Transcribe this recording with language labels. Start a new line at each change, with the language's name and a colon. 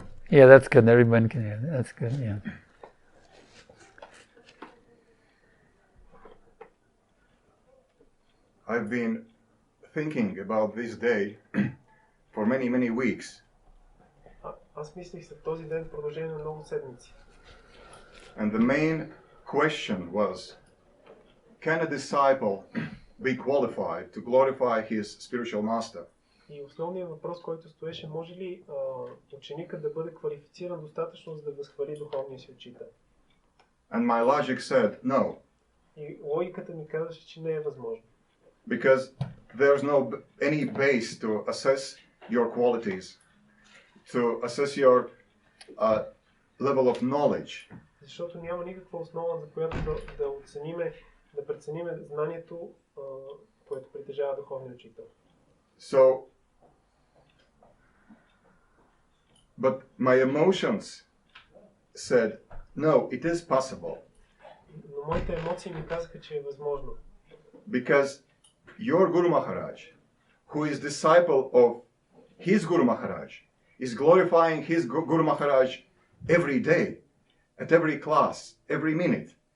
English: Yeah, that's good. Everyone can hear. That's good, yeah. I've been thinking about this day for many, many weeks.
Bulgarian: Аз мислих за този ден в продължение на много седмици.
English: And the main question was, can a disciple be qualified to glorify his spiritual master?
Bulgarian: И основният въпрос, който стоеше, може ли ученикът да бъде квалифициран достатъчно, за да възхвали духовния си учител?
English: And my logic said no,
Bulgarian: И логиката ми казваше, че не е възможно.
English: because there's no any base to assess your qualities, to assess your level of knowledge.
Bulgarian: Защото няма никаква основа, за която да оцениме, да прецениме знанието, което притежава духовния учител.
English: So, but my emotions said, no, it is possible,
Bulgarian: Но моите емоции ми казаха, че е възможно.
English: because your Guru Maharaj, who is disciple of his Guru Maharaj is glorifying his Guru Maharaj every day, at every class, every minute.